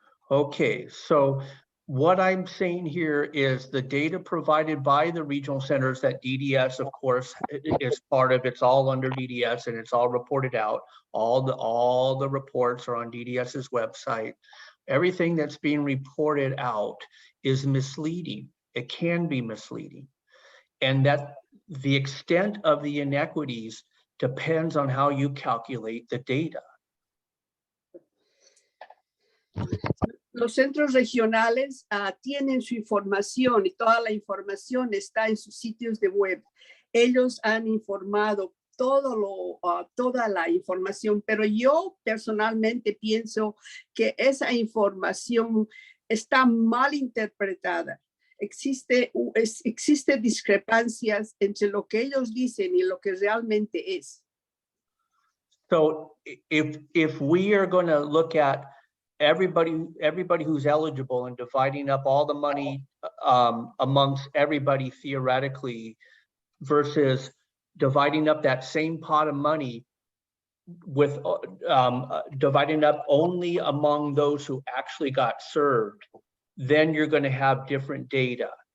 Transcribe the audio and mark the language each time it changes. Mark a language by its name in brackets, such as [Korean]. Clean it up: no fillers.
[English] Okay, so what I'm saying here is the data provided by the regional centers that DDS, of course, is part of. It's all under DDS and it's all reported out. All the reports are on DDS's website. Everything that's being reported out is misleading. It can be misleading. And that the extent of the inequities depends on how you calculate the data. [Spanish] Los centros regionales tienen su información y toda la información está en sus sitios de web. Ellos han informado toda la información, pero yo personalmente pienso que esa información está mal interpretada. Existe discrepancias entre lo que ellos dicen y lo que realmente es. [English] So if we are going to look at everybody who's eligible and dividing up all the money amongst everybody theoretically versus dividing up that same pot of money with dividing up only among those who actually got served, then you're going to have different data.